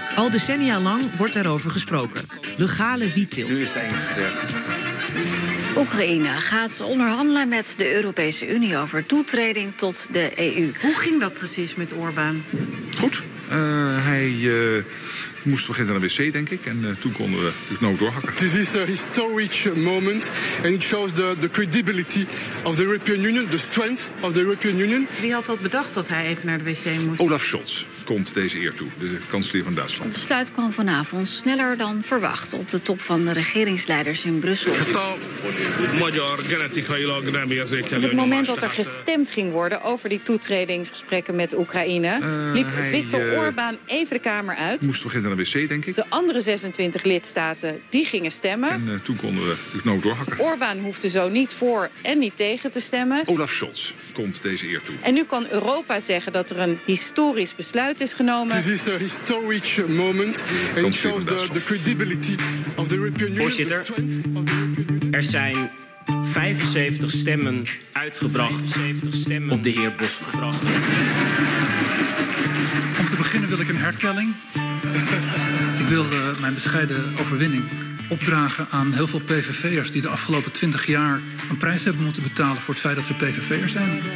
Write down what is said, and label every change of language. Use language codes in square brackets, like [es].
[nl] Al decennia lang wordt erover gesproken. Legale wietteelt. Nu is het eindelijk zover. Oekraïne gaat onderhandelen met de Europese Unie over toetreding tot de EU. Hoe ging dat precies met Orbán? Goed. Hij moest beginnen naar de wc, denk ik. En toen konden we het nou doorhakken. [en] This is a historic moment. And it shows the credibility of the European Union. The strength of the European Union. [nl] Wie had dat bedacht dat hij even naar de wc moest? Olaf Scholz komt deze eer toe. De kanselier van Duitsland. Het besluit kwam vanavond sneller dan verwacht op de top van de regeringsleiders in Brussel. Op het moment dat er gestemd ging worden over die toetredingsgesprekken met Oekraïne, liep Viktor Orbán even de kamer uit. Moest beginnen naar de wc, denk ik. De andere 26 lidstaten, die gingen stemmen. En toen konden we het nood doorhakken. Orbán hoefde zo niet voor en niet tegen te stemmen. Olaf Scholz komt deze eer toe. En nu kan Europa zeggen dat er een historisch besluit is genomen. [en] This is a historic moment. And it shows the credibility of the European Union. [nl] Voorzitter, er zijn 75 stemmen uitgebracht 75 stemmen op de heer Bos gebracht. Om te beginnen wil ik een hertelling. Ik wil mijn bescheiden overwinning opdragen aan heel veel PVV'ers die de afgelopen 20 jaar een prijs hebben moeten betalen voor het feit dat ze PVV'er zijn.